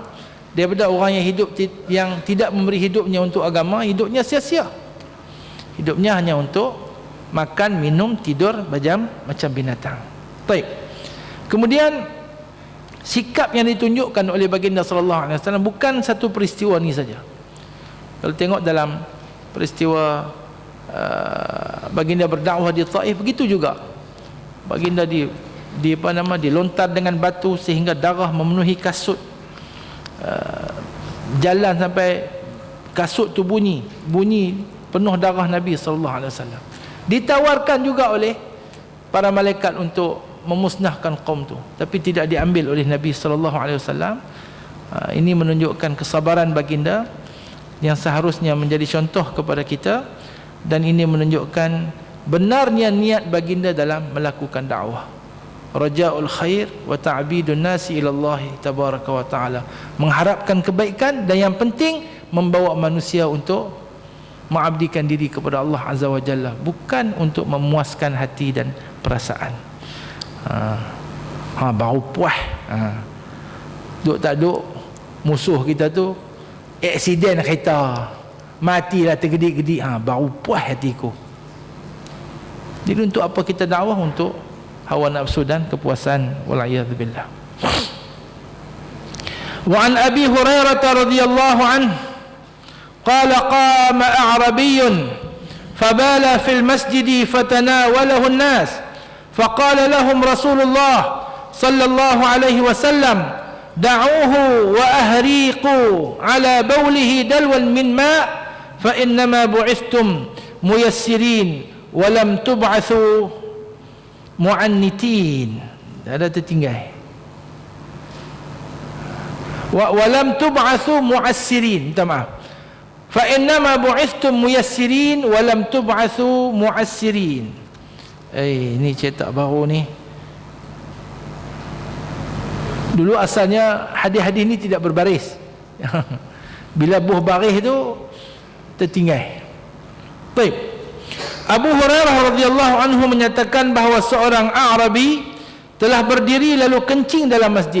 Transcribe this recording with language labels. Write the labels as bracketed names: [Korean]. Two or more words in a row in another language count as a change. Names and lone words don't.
[Malay] Daripada orang yang tidak memberi hidupnya untuk agama, hidupnya sia-sia. Hidupnya hanya untuk makan, minum, tidur, bajam macam binatang. Baik. Kemudian sikap yang ditunjukkan oleh baginda [Arabic] صلى الله عليه وسلم [Malay] bukan satu peristiwa ni saja. Kalau tengok dalam peristiwa baginda berdakwah di Taif, begitu juga. Baginda dilontar dengan batu sehingga darah memenuhi kasut. Jalan sampai kasut tu bunyi penuh darah Nabi [Arabic] صلى الله عليه وسلم. [Malay] Ditawarkan juga oleh para malaikat untuk memusnahkan kaum tu, tapi tidak diambil oleh Nabi [Arabic] صلى الله عليه وسلم. [Malay] Ini menunjukkan kesabaran baginda yang seharusnya menjadi contoh kepada kita, dan ini menunjukkan benarnya niat baginda dalam melakukan dakwah. [Arabic] رجاء الخير وتعبيد الناس إلى الله تبارك وتعالى, [Malay] mengharapkan kebaikan dan yang penting membawa manusia untuk mengabdikan diri kepada Allah [Arabic] عز وجل, [Malay] bukan untuk memuaskan hati dan perasaan. Baru puas. Duk tak duk musuh kita tu aksiden kereta, matilah tergedik-gedik, baru puas hatiku. Jadi untuk apa kita dakwah? Untuk hawa nafsu dan kepuasan, [Arabic] wal'iyadzubillah. وعن أبي هريرة رضي الله عنه قال قام أعرابي فبال في المسجد فتناوله الناس فقال لهم رسول الله صلى الله عليه وسلم دعوه وأهريقوا على بوله دلوا من ماء فإنما بعثتم ميسرين ولم تبعثوا معنتين. [Malay] Ada tertinggal. [Arabic] ولم تبعثوا معسرين. [Malay] Minta maaf. [Arabic] فإنما بعثتم ميسرين ولم تبعثوا معسرين. [Malay] Ini cetak baru ni. Dulu asalnya hadis-hadis ni tidak berbaris. Bila buh baris tu tertinggal. Baik. Abu Hurairah [Arabic] رضي الله عنه [Malay] menyatakan bahawa seorang Arabi telah berdiri lalu kencing dalam masjid.